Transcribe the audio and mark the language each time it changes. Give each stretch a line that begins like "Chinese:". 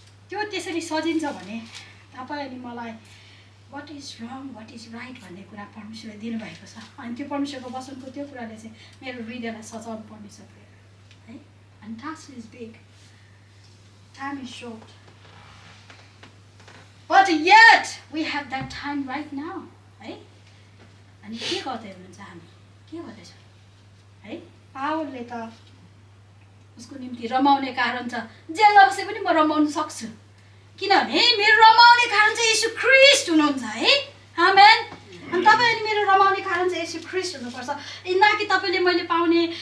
Nepali: त्यो त्यसरी सजिन्छ भने तपाईँ अनि मलाई what is wrong what is right भन्ने कुरा परमेश्वरले दिनुभएको छ। अनि त्यो परमेश्वरको वचनको त्यो कुराले चाहिँ मेरो हृदयलाई सजाउनु पर्ने छ, है।
English: अनि task is big, time is short, but yet we have that time right now, है।
Nepali: अनि के गर्दै हुनुहुन्छ हामी, के गर्दैछौँ, है। पावलले त उसको निम्ति रमाउने कारण छ, जेलमा बसे पनि म रमाउन सक्छु, किनभने मेरो रमाउने कारण चाहिँ येशू ख्रीष्ट हुनुहुन्छ, है। आमेन। अनि तपाईँ अनि मेरो रमाउने कारण चाहिँ येशू ख्रीष्ट हुनुपर्छ, न कि तपाईँले मैले पाउने।